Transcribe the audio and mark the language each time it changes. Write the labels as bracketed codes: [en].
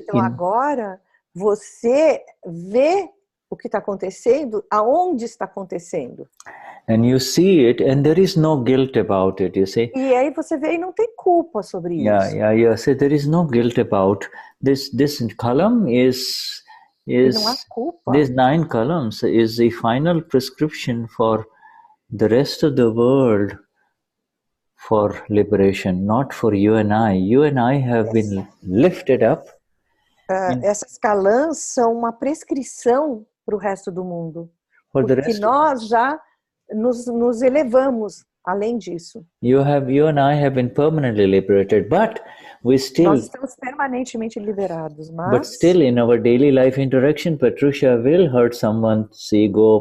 [pt] Então agora você vê o que está acontecendo, aonde está acontecendo. [en] And you see it, and there is no guilt about it, you see. [pt] E aí você vê e não tem culpa sobre isso. Yeah. [en] So there is no guilt about this. This column is [pt] não há culpa. [en] These 9 columns is the final prescription for the rest of the world for liberation, not for you and I. You and I have been lifted up. [pt] Essas calãs são uma prescrição para o resto do mundo. Porque nós já nos elevamos além disso. [en] You and I have been permanently liberated, but we still. [pt] Nós estamos permanentemente liberados, [en] But [pt] mas. [en] still, in our daily life interaction, Patricia will hurt someone's ego.